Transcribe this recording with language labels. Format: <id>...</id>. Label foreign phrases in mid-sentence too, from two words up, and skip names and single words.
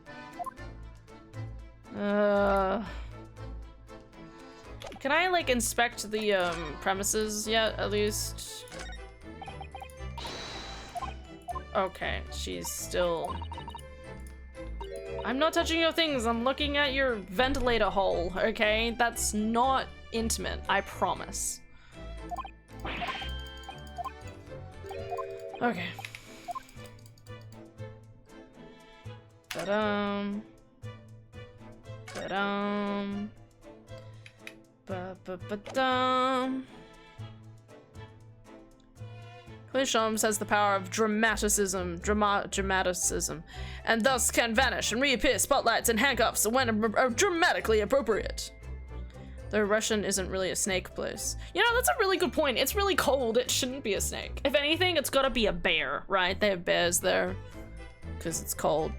<en>Can I, like, inspect the, premises yet, at least? Okay, she's still... I'm not touching your things, I'm looking at your ventilator hole, okay? That's not intimate, I promise. Okay. Ba-dum. Ba-dum. Ba-ba-ba-dum. Clay Sholmes has the power of dramaticism, and thus can vanish and reappear spotlights and handcuffs when dramatically appropriate. Though Russian isn't really a snake place. You know, that's a really good point. It's really cold. It shouldn't be a snake. If anything, it's gotta be a bear, right? They have bears there because it's cold.</en>